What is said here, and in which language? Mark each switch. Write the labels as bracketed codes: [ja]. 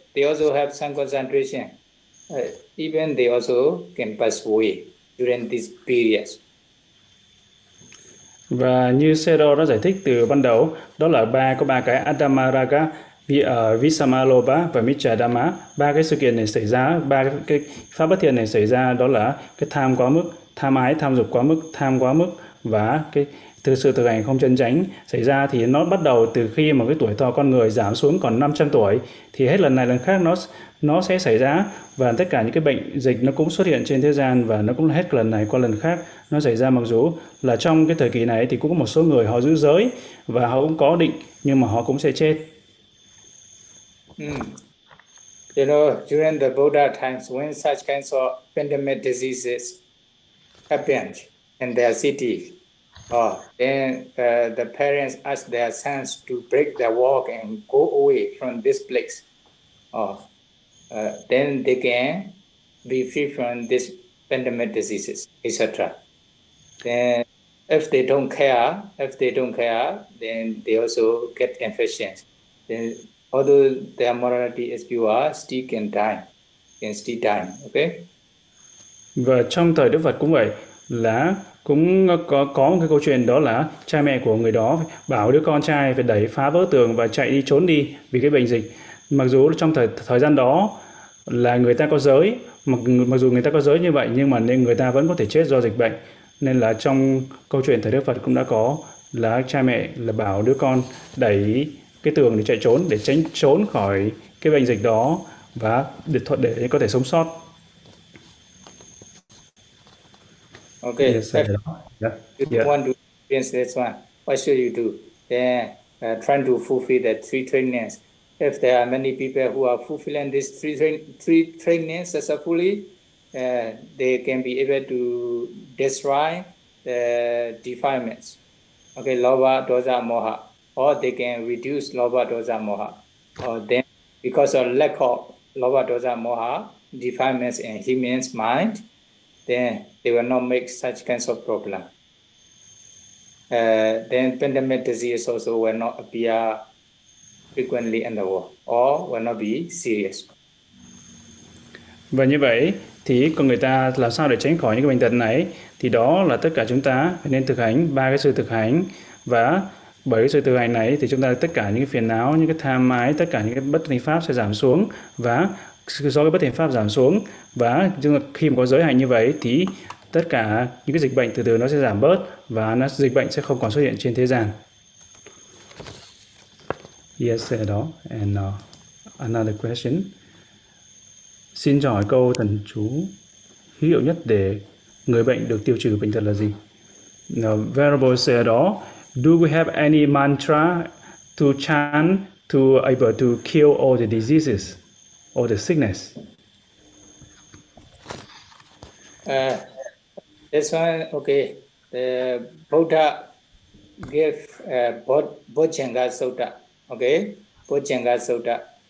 [en] They also have some concentration. Even they also can pass away during these periods. [vi] Và như Sero đã giải thích từ ban đầu, đó là ba cái Adama Raga, Visama Loba và Mitcha Dhamma. Ba cái sự kiện này xảy ra, ba cái pháp bất thiện này xảy ra, đó là cái tham quá mức, tham ái, tham dục quá mức, tham quá mức và cái sự thực hành không chân chánh xảy ra. Thì nó bắt đầu từ khi mà cái tuổi thọ con người giảm xuống còn 500 tuổi, thì hết lần này lần khác nó sẽ xảy ra, và tất cả những cái bệnh dịch nó cũng xuất hiện trên thế gian, và nó cũng hết lần này qua lần khác nó xảy ra. Mặc dù là trong cái thời kỳ này thì cũng có một số người họ giữ giới và họ cũng có định, nhưng mà họ cũng sẽ chết. [en] You know, during the Buddha times, when such kinds of pandemic diseases happened in their city, the parents asked their sons to break their walk and go away from this place. Then they can be free from this pandemic diseases, etc. Then if they don't care, then they also get infections. Then although their morality is pure, still can die, okay? [vi] Và trong thời Đức Phật cũng vậy, là cũng có một cái câu chuyện, đó là cha mẹ của người đó bảo đứa con trai phải đẩy phá vỡ tường và chạy đi trốn đi vì cái bệnh dịch. Mặc dù trong thời gian đó là người ta có giới, mặc dù người ta có giới như vậy, nhưng mà nên người ta vẫn có thể chết do dịch bệnh. Nên là trong câu chuyện thời Đức Phật cũng đã có là cha mẹ là bảo đứa con đẩy cái tường để chạy trốn, để tránh trốn khỏi cái bệnh dịch đó và để thuận để có thể sống sót. [en] Okay, you want to experience this one, what should you do? Trying to fulfill the three trainings. If there are many people who are fulfilling these three trainings successfully, they can be able to destroy the defilements. Okay, lobha, dosa, moha. Or they can reduce lobha, dosa, moha. Or then, because of lack of lobha, dosa, moha, defilements in human's mind, then they will not make such kinds of problem. Then pandemic disease also will not appear frequently in the world, or will not be serious. [vi] Và như vậy, thì con người ta làm sao để tránh khỏi những cái bệnh tật này? Thì đó là tất cả chúng ta nên thực hành ba cái sự thực hành, và Bởi cái sự tự hành này thì chúng ta tất cả những cái phiền não, những cái tham mái, tất cả những cái bất thiện pháp sẽ giảm xuống, và do cái bất thiện pháp giảm xuống và khi mà có giới hạnh như vậy thì tất cả những cái dịch bệnh từ từ nó sẽ giảm bớt và nó dịch bệnh sẽ không còn xuất hiện trên thế gian. [en] Yes, [vi] đó. [en] And another question. [vi] Xin cho hỏi câu thần chú hữu hiệu nhất để người bệnh được tiêu trừ bệnh tật là gì? [en] Venerable sir, đó. Do we have any mantra to chant to able to kill all the diseases or the sickness? This one, okay. Buddha gave Bodhicitta Sutta, okay? Bodhicitta Sutta.